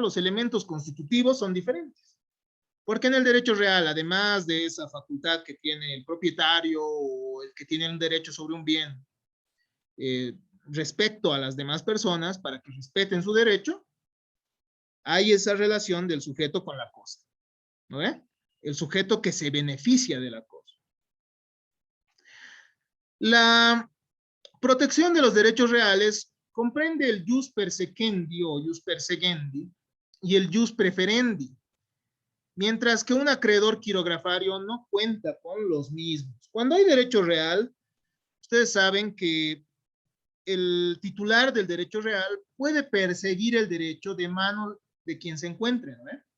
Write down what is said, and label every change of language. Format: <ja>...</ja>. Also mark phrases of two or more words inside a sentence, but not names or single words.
<es>Los elementos constitutivos son diferentes. Porque en el derecho real, además de esa facultad que tiene el propietario o el que tiene un derecho sobre un bien respecto a las demás personas para que respeten su derecho, hay esa relación del sujeto con la cosa, ¿no ve? El sujeto que se beneficia de la cosa. La protección de los derechos reales comprende el</es> <la>jus persequendi</la> <es>o</es> <la>jus perseguendi</la> <es>y el</es> <la>jus preferendi,</la> <es>mientras que un acreedor quirografario no cuenta con los mismos. Cuando hay derecho real, ustedes saben que el titular del derecho real puede perseguir el derecho de mano de quien se encuentre, ¿no?</es>